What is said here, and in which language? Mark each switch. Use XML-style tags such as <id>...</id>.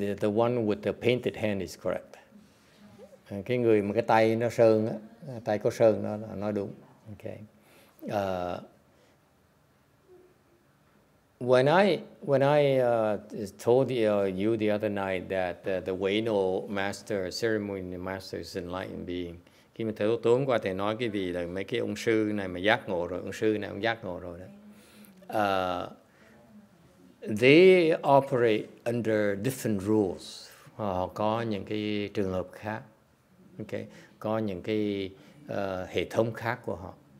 <en>The one with the painted hand is correct.</en> <vi>Cái người mà cái tay nó sơn á, tay có sơn nó nói đúng. Okay.</vi> <en>When I told you the other night that the Wayno master, ceremony master is enlightened being,</en> <vi>khi mà tối hôm qua thầy nói cái gì là mấy cái ông sư này mà giác ngộ rồi, ông sư này ông giác ngộ rồi đó.</vi> <en>They operate under different rules.</en> <vi>Họ có những cái trường hợp khác, okay, có những cái hệ thống khác của họ.</vi>